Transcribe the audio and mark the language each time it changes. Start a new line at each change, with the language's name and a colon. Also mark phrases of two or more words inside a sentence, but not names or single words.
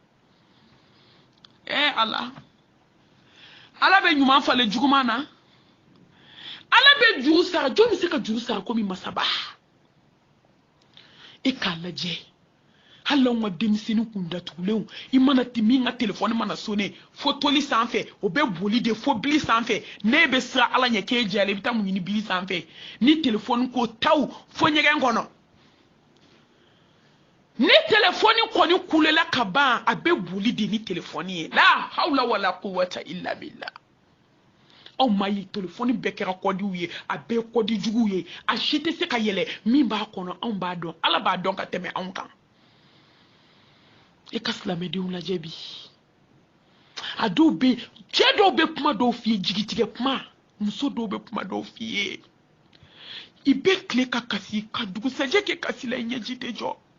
Bambara: ala bɛ ɲuman falen juguman na ala bɛ juru sara jɔn bɛ se ka juru sara komi masaba e k'a lajɛ hali anw ka denmisɛnnin kun datugulenw i mana min ka telefɔni mana sonne fo toli sanfɛ o bɛ boli de fo bili sanfɛ ne bɛ siran ala ɲɛ k'e jɛlen i bɛ taa mun ɲini bili sanfɛ ni telefɔni ko taw fo ɲɛgɛn kɔnɔ ni telefɔni kɔni kulela ka ban a bɛ boli de ni telefɔni ye
Arabic: لا حول ولا قوة إلا بالله
Bambara: aw ma ye telefɔni bɛɛ kɛra kɔdiw ye a bɛɛ kɔdi juguw ye a si tɛ se ka yɛlɛ min b'a kɔnɔ anw b'a dɔn ala b'a dɔn ka tɛmɛ anw kan e ka silamɛdenw lajɛ bi a dɔw bɛ cɛ dɔw bɛ kuma dɔw f'i ye jigitigɛ kuma muso dɔw bɛ kuma dɔw f'i ye i bɛ tile ka kasi ka dugusɛjɛ kɛ kasi la i ɲɛji tɛ jɔ